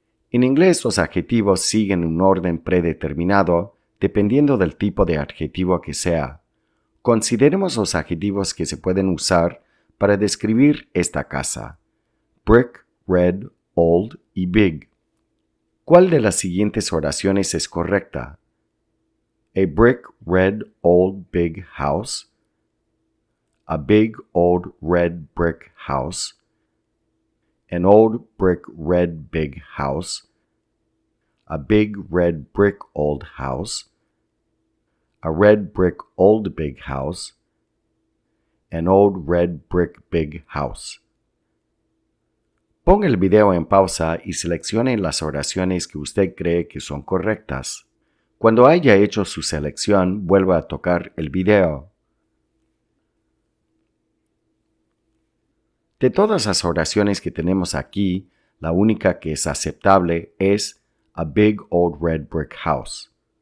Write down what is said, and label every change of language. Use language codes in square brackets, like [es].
[es] En inglés los adjetivos siguen un orden predeterminado dependiendo del tipo de adjetivo que sea. Consideremos los adjetivos que se pueden usar para describir esta casa: [en] brick, red, old [es] y big. ¿Cuál de las siguientes oraciones es correcta? [en] A brick, red, old, big house. A big, old, red brick house. An old brick, red, big house. A big, red brick, old house. A red brick, old, big house. An old red brick, big house. [es] Ponga el video en pausa y seleccione las oraciones que usted cree que son correctas. Cuando haya hecho su selección, vuelva a tocar el video. De todas las oraciones que tenemos aquí, la única que es aceptable es [en] a big old red brick house.